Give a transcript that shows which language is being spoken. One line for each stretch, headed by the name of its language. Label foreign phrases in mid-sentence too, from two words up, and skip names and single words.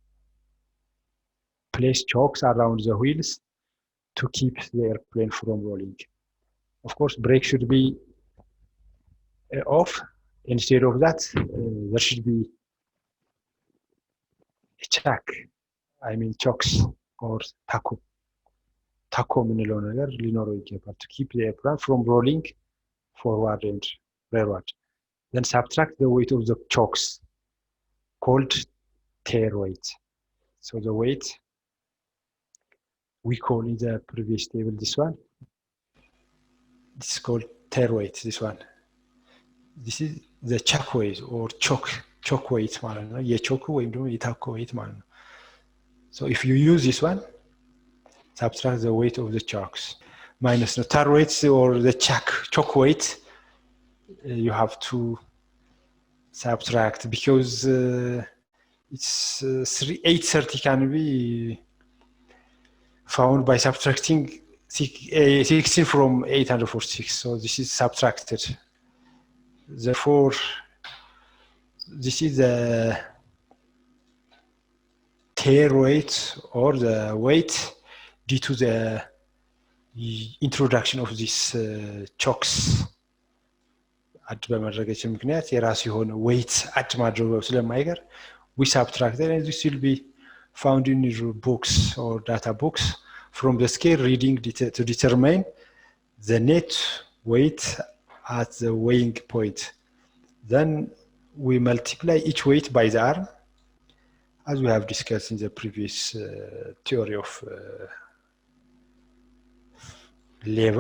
English: Place chocks around the wheels to keep the airplane from rolling. Of course, brake should be off. Instead of that, there should be a chuck. I mean chocks or taco. Taco
Amharic: የምንለው ነገር ሊኖረው ይገባል
English: to keep the airplane from rolling forward and rearward. Then subtract the weight of the chocks called tare weight. So the weight we call in the previous table this one. This is called tare weight, this one. This is the chuck weight or choke weight
Amharic: ማለት ነው። የቾክ ወይም ደግሞ የታኮ weight ማለት ነው።
English: So if you use this one, subtract the weight of the chocks minus the tare weight or the choke weight, you have to subtract because it's 830 can be found by subtracting 16 from 846. So this is subtracted. Therefore, this is the tare weight or the weight due to the introduction of these chocks.
Amharic: አድ በማድረጋችን ምክንያት የራሱ የሆነ weight አድ ማድረጉ ስለማይቀር
English: we subtracted, and this will be found in your books or data books from the scale reading to determine the net weight at the weighing point. Then we multiply each weight by the arm, as we have discussed in the previous theory of lever.